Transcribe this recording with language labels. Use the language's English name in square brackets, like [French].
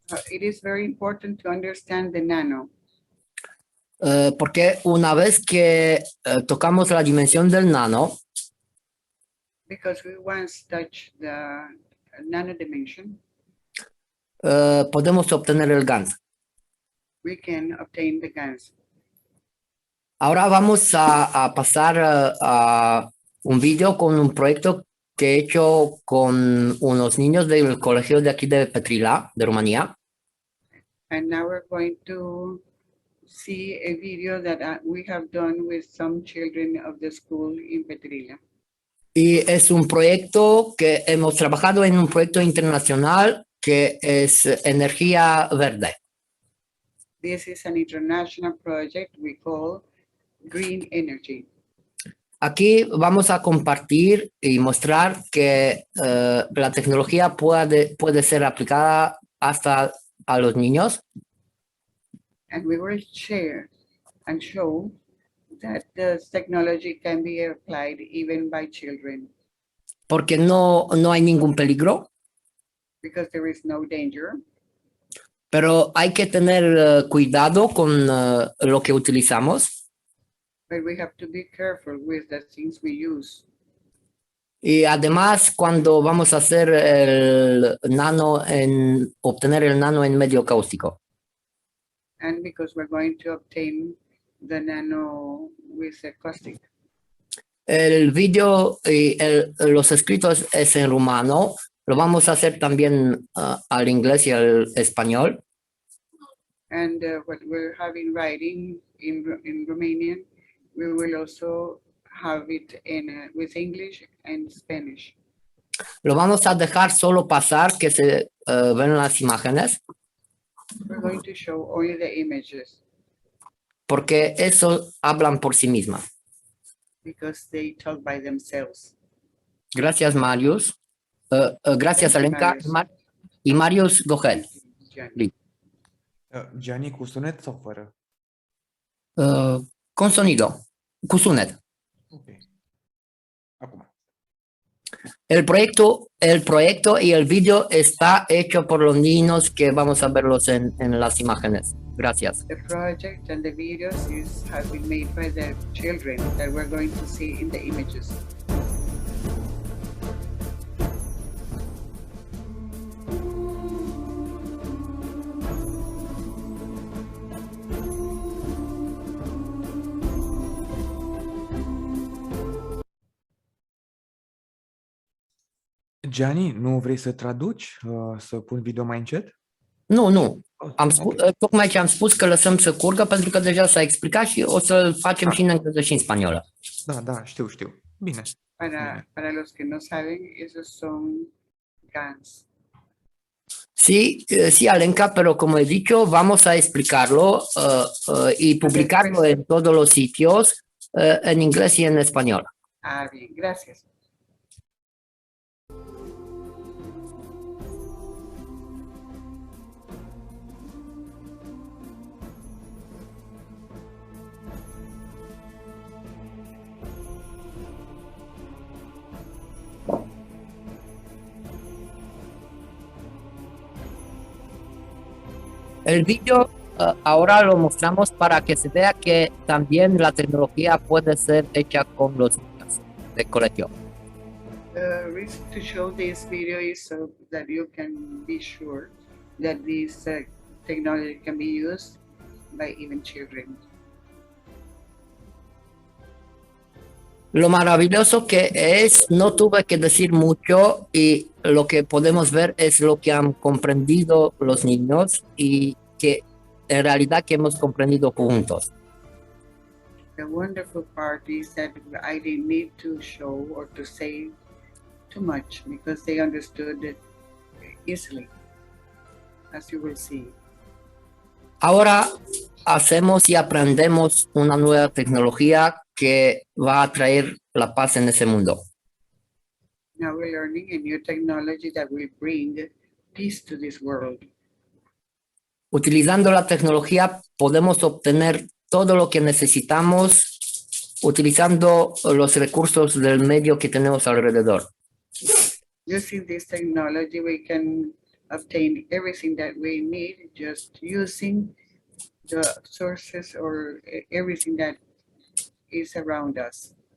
[English] It is very important to understand the nano. [Spanish] Porque una vez que tocamos la dimensión del nano, [English] Because we once touch the nano dimension, [Spanish] podemos obtener el GANS. [English] we can obtain the GANs. [Spanish] Ahora vamos a pasar a un vídeo con un proyecto que he hecho con unos niños del colegio de aquí de Petrila, de Rumanía. [English] And now we're going to see a video that we have done with some children of the school in Petrila. [Spanish] Y es un proyecto que hemos trabajado en un proyecto internacional que es energía verde. [English] This is an international project we call Green Energy. [Spanish] Aquí vamos a compartir y mostrar que la tecnología puede ser aplicada hasta a los niños. [English] And we will share and show that this technology can be applied even by children. [Spanish] Porque no hay ningún peligro. [English] Because there is no danger. [Spanish] Pero hay que tener cuidado con lo que utilizamos. [English] But we have to be careful with the things we use. [Spanish] Y además, cuando vamos a hacer obtener el nano en medio cáustico. [English] And because we're going to obtain the nano with acoustic. [Spanish] El vídeo y los escritos es en rumano. Lo vamos a hacer también al inglés y al español. [English] And what we're having writing in Romanian, we will also have it with English and Spanish. [Spanish] Lo vamos a dejar solo pasar que se ven las imágenes, [English] We're going to show only the images [Spanish] porque eso hablan por sí mismas. [English] because they talk by themselves. [Spanish] Gracias, Marius. Gracias, [English] Thank you, Alenka. Marius. Y Marius, go ahead. Gianni. [Romanian] Gianni, cu sunet sau fără? [Spanish] Con sonido, [Romanian] cu sunet. Ok. Acum. [Spanish] El proyecto y el video está hecho por los niños que vamos a verlos en las imágenes. Gracias. [English] The project and the videos have been made by the children that we're going to see in the images. [Romanian] Gianni, nu vrei să traduci, să pun video mai încet? Nu. Ok. Tocmai ce am spus că lăsăm să curgă pentru că deja s-a explicat și o să-l facem și în engleză și în spaniolă. Da, știu. Bine. [Spanish] Para los que no saben, esos son GANs. Sí, Alenka, pero como he dicho, vamos a explicarlo y publicarlo en todos los sitios en inglés y en español. Ah, bien, gracias. El video ahora lo mostramos para que se vea que también la tecnología puede ser hecha con los niños de colegio. [English] The reason to show this video is so that you can be sure that this technology can be used by even children. [Spanish] Lo maravilloso que es, no tuve que decir mucho y lo que podemos ver es lo que han comprendido los niños y que en realidad que hemos comprendido juntos. [English] The wonderful part is that I didn't need to show or to say too much because they understood it easily, as you will see. [Spanish] Ahora hacemos y aprendemos una nueva tecnología que va a traer la paz en ese mundo. [English] Now we're learning a new technology that will bring peace to this world. [Spanish] Utilizando la tecnología podemos obtener todo lo que necesitamos utilizando los recursos del medio que tenemos alrededor. [English] Using this technology, we can obtain everything that we need just using the sources or everything that is around us.